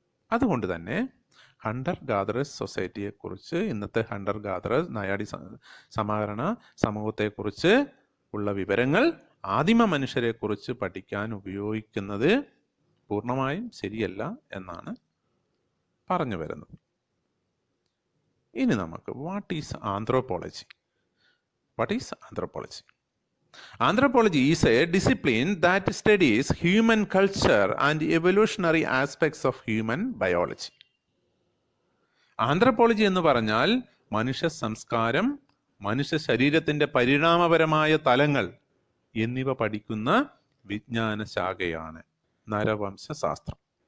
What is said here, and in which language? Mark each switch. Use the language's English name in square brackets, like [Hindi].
[Malayalam] അതുകൊണ്ട് തന്നെ Hunter gatherers സൊസൈറ്റിയെക്കുറിച്ച്, ഇന്നത്തെ ഹണ്ടർ ഗാദറേഴ്സ് നായാടി സമാഹരണ സമൂഹത്തെക്കുറിച്ച് ഉള്ള വിവരങ്ങൾ ആദിമ മനുഷ്യരെക്കുറിച്ച് പഠിക്കാൻ ഉപയോഗിക്കുന്നത് പൂർണ്ണമായും ശരിയല്ല എന്നാണ് പറഞ്ഞു വരുന്നത്. ഇനി നമുക്ക് [English] What is anthropology, What is anthropology? Anthropology is a discipline that studies human culture and evolutionary aspects of human biology. [Malayalam] Anthropology എന്ന് പറഞ്ഞാൽ മനുഷ്യ സംസ്കാരം, മനുഷ്യ ശരീരത്തിന്റെ പരിണാമപരമായ തലങ്ങൾ എന്നിവ പഠിക്കുന്ന വിജ്ഞാന ശാഖയാണ് നരവംശ ശാസ്ത്രം.